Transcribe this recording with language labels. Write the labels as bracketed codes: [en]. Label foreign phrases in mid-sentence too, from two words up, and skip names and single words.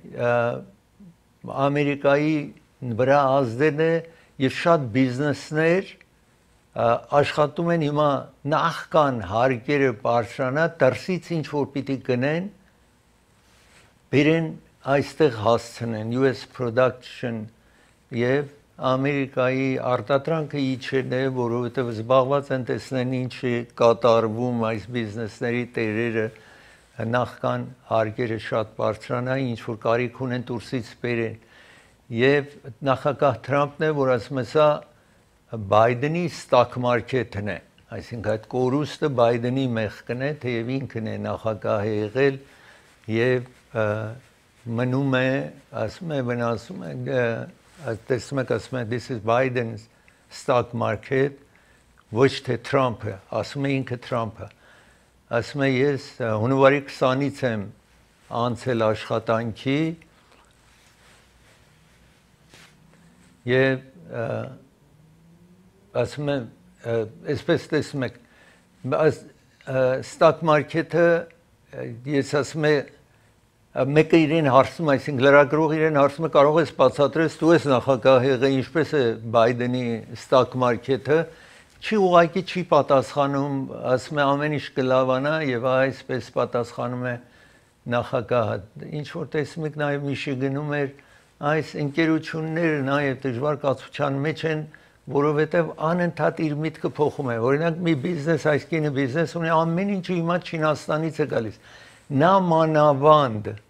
[hy] Ամերիկայի վրա ազդել է եւ շատ բիզնեսներ աշխատում են հիմա նախքան հարկերը բարձրանա, դրսից ինչ որ պիտի գնեն, բերեն այստեղ հասցնեն [en] US production [hy] եւ Ամերիկայի արտադրանքը իջել է, որովհետև զբաղված են տեսնեն ինչ է կատարվում այս բիզնեսների տերերը նախքան հարկերը շատ բարձրանային, ինչ որ կարիք ունեն դուրսից բերեն եւ նախագահ Թրամփն է, որ ասում է սա Բայդենի [en] stock market- [hy] ն է, այսինքն այդ կորուստը Բայդենի մեղքն է, թեև ինքն է նախագահ եղել եւ մնում է, ասում է, վնասում է, տեսնում եք, ասում է [en] this is Biden's stock market, [hy] ոչ թե Թրամփը, ասում է ինքը Թրամփը, ասում է ես հունվարի 20-ից եմ անցել աշխատանքի եւ ասում է այսպես տեսնում եք [en] stock market- [hy] ը ես ասում է մեկը իրեն հարցում, այսինքն լրագրողը իրեն հարցում է կարող ես բացատրես դու ես նախագահ եղել ինչպես է Բայդենի [en] stock market- [hy] ը չի ուղղակի չի պատասխանում, ասում է ամեն ինչ կլավանա եւ այսպես պատասխանում է նախագահը ինչ որ տեսնում եք նաեւ Միշիգանում էր այս ընկերությունները նաեւ դժվար կացության մեջ են որովհետեւ անընդհատ իր միտքը փոխում է օրինակ մի բիզնես այս կինը բիզնես ունի ամեն ինչը հիմա Չինաստանից է գալիս նա մանավանդ